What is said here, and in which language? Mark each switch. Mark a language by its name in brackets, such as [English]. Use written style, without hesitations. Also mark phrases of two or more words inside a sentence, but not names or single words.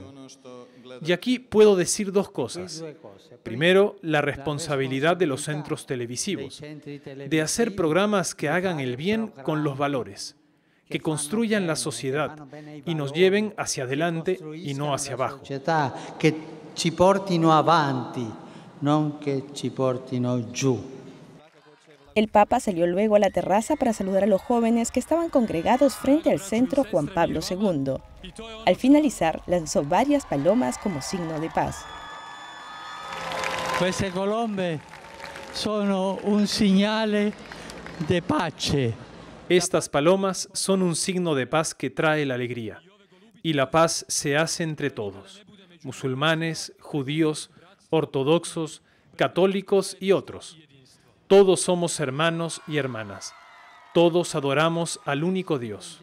[Spanish] Y aquí puedo decir dos cosas. Primero, la responsabilidad de los centros televisivos, de hacer programas que hagan el bien con los valores, que construyan la sociedad y nos lleven hacia adelante y no hacia abajo. [Italian] Que ci portino avanti, non che ci portino giù. [Spanish] El Papa salió luego a la terraza para saludar a los jóvenes que estaban congregados frente al centro Juan Pablo II. Al finalizar, lanzó varias palomas como signo de paz. [Italian] Queste colombe sono un segnale de pace. [Spanish] Estas palomas son un signo de paz que trae la alegría. Y la paz se hace entre todos, musulmanes, judíos, ortodoxos, católicos y otros. Todos somos hermanos y hermanas. Todos adoramos al único Dios.